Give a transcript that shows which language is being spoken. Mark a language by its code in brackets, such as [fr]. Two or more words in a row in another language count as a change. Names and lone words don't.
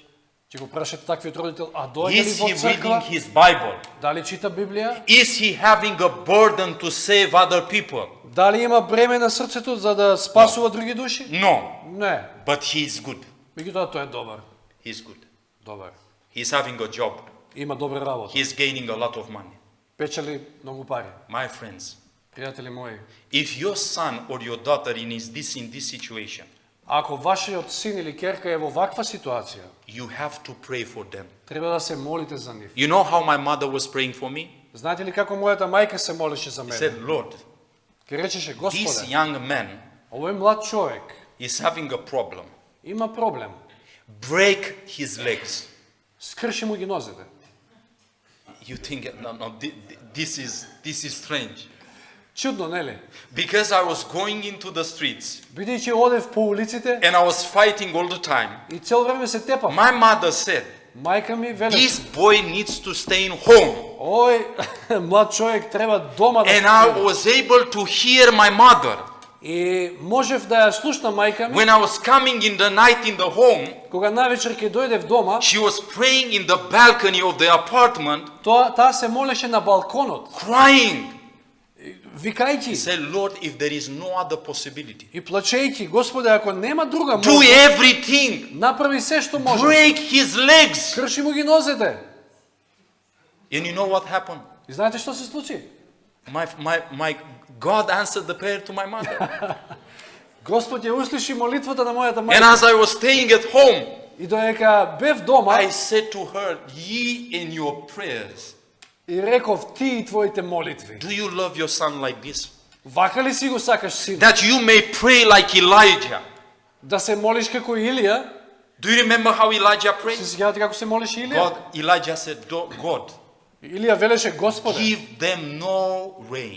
[mk] Ќе го прашате таквиот родител, а дојде ли [en] Is [mk] во [en] he reading [mk] црква? [en] his Bible? [mk] Дали чита Библија? [en] Is he having a burden to save other people? [mk] Дали има бреме на срцето за да спасува други души? [en] No, [mk] Не. [en] but he is good. [mk] Меѓутоа тој е добар. [en] He is good. [mk] Добар. [en] He is having a job. [mk] Има добра работа. [en] He is gaining a lot of money. [mk] Печели многу пари. [en] My friends, [mk] Пријатели мои, [en] if your son or your daughter in this situation, [mk] ако вашиот син или ќерка е во ваква ситуација, [en] you have to pray for them. [mk] треба да се молите за нив. [en] You know how my mother was praying for me? [mk] Знаете ли како мојата мајка се молеше за [en] She [mk] мене? [en] said, Lord, [mk] Ке речеше, [en] this [mk] Господе, [en] young man [mk] овој млад човек [en] is having a problem. [mk] има проблем. [en] Break his legs. [mk] Скрши му ги нозете. [en] You think, no, this is strange. [mk] Чудно, нели? [en] Because I was going into the streets [mk] Бидејќи одев по улиците [en] and I was fighting all the time, [mk] и цел време се тепав. [en] my mother said, [mk] Мајка ми велеше, [en] this boy needs to stay in home. [mk] ој млад човек треба дома да [en] And I [mk] стои. [en] was able to hear my mother. [mk] И можев да ја слушнам мајка ми, [en] When I was coming in the night in the home, [mk] кога навечер ќе дојде в дома, [en] she was praying in the balcony of the apartment, [mk] таа се молеше на балконот, [en] crying. [mk] викајќи [en] Say, Lord, if there is no other possibility, [mk] и плачејќи, Господе, ако нема друга [en] do [mk] можност, [en] everything, [mk] направи се што може. [en] break his legs. [mk] Крши му ги нозете. [en] And you know what happened? [mk] И знаете што се случи? [en] My God answered the prayer to my mother. [mk] Господ ја услиши молитвата на мојата [en] And [mk] мајка. [en] as I was staying at home, [mk] И додека бев дома, [en] I said to her, ye in your prayers, [mk] и реков, ти и твоите молитви. [en] do you love your son like this? [mk] Вака ли си го сакаш син? [en] That you may pray like Elijah. [mk] Да се молиш како Илија? [en] Do you remember how Elijah [mk] Се [en] prayed? [mk] сеќавате како се молеше Илија? [en] Elijah said, God, [mk] Илија велеше, Господе, [en] give them no rain.